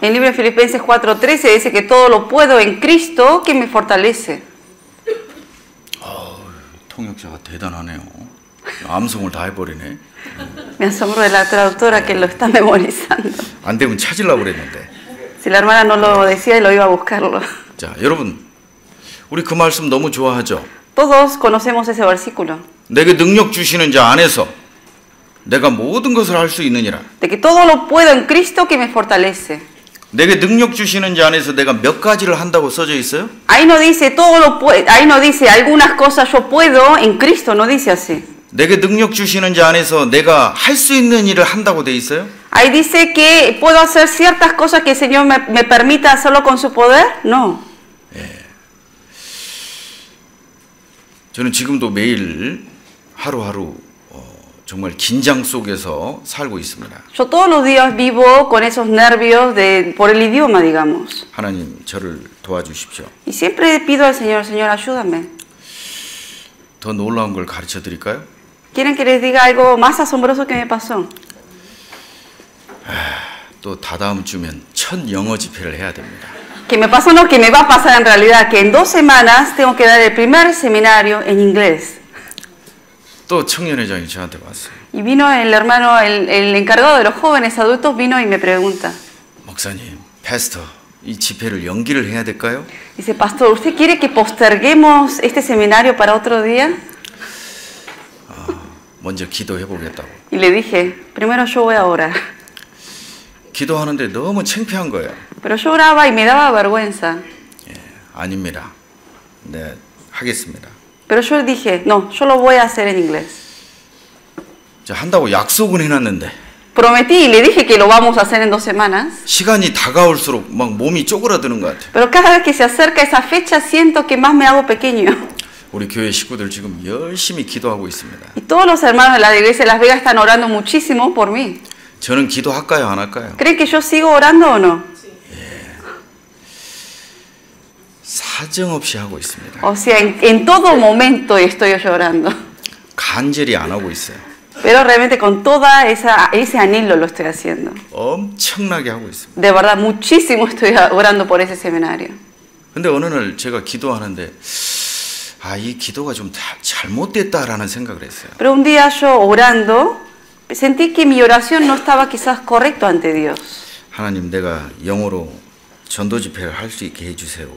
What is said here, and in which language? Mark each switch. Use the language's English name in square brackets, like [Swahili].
[Spanish] En el libro de Filipenses 4:13 dice que todo lo puedo en Cristo que me fortalece. [Korean] 통역자가 대단하네요. 암송을 다 해버리네. [Spanish] Me asombro de la traductora que lo está memorizando. [Korean] 안 되면 찾으려고 그랬는데. [Spanish] Si la hermana no lo decía, lo iba a buscarlo. [Korean] 자, 여러분, 우리 그 말씀 너무 좋아하죠? [Spanish] Todos conocemos ese versículo, [Korean] 내게 능력 주시는 자 안에서 내가 모든 것을 할 수 있느니라. [Spanish] de que todo lo puedo en Cristo que me fortalece. [Korean] 내게 능력 주시는 자 안에서 내가 몇 가지를 한다고 써져 있어요? [Spanish] Ahí no dice todo lo puedo, ahí no dice algunas cosas yo puedo en Cristo, no dice así. [Korean] 내게 능력 주시는 자 안에서 내가 할 수 있는 일을 한다고 돼 있어요? [Spanish] Ahí dice que puedo hacer ciertas cosas que el Señor me permita hacerlo con su poder. No. [Korean] 저는 지금도 매일 하루하루 정말 긴장 속에서 살고 있습니다. [Spanish] Yo todos los días vivo con esos nervios por el idioma, digamos. [Korean] 하나님 저를 도와주십시오. [Spanish] Y siempre pido al Señor, Señor, ayúdame. [Korean] 더 놀라운 걸 가르쳐 드릴까요? [Spanish] ¿Quieren que les diga algo más asombroso que me pasó? [Korean] 또 다다음 주면 첫 영어 집회를 해야 됩니다. [Spanish] Que me pasó, no, que me va a pasar en realidad, que en 2 semanas tengo que dar el primer seminario en inglés. [Korean] 또 청년회장이 저한테 왔어요. [Spanish] Y vino el hermano, el encargado de los jóvenes adultos, vino y me pregunta. [Korean] 목사님, 패스터, 이 집회를 연기를 해야 될까요? [Spanish] Dice, pastor, ¿usted quiere que posterguemos este seminario para otro día? [Korean] 먼저 기도해 보겠다고. [Spanish] Y le dije, primero yo voy a orar. [Korean] 기도하는데 너무 창피한 거예요. [Spanish] Pero yo oraba y me daba vergüenza. [Korean] 아닙니다. 네, 하겠습니다. [Spanish] Pero yo dije, no, yo lo voy a hacer en inglés. [Korean] 저 한다고 약속은 해놨는데 [Spanish] Prometí y le dije que lo vamos a hacer en 2 semanas. [Korean] 시간이 다가올수록 막 몸이 쪼그라드는 것 같아요. [Spanish] Pero cada vez que se acerca esa fecha siento que más me hago pequeño. [Korean] 우리 교회 식구들 지금 열심히 기도하고 있습니다. [Spanish] Y todos los hermanos de la iglesia de Las Vegas están orando muchísimo por mí. [Korean] 저는 기도할까요, 안 할까요? [Spanish] ¿Creen que yo sigo orando o no? [Korean] 사정없이 하고 있습니다. [Spanish] O sea, en todo momento estoy llorando. [Korean] 간절히 안 하고 있어요. [Spanish] Pero realmente con toda ese anhelo lo estoy haciendo. [Korean] 엄청나게 하고 있습니다. [Spanish] De verdad, muchísimo estoy orando por ese seminario. [Korean] 근데 어느 날 제가 기도하는데 이 기도가 좀 잘못됐다라는 생각을 했어요. [Spanish] Pero un día yo orando sentí que mi oración no estaba quizás correcto ante Dios. [Korean] 하나님, 내가 영어로 전도 집회를 할 수 있게 해주세요.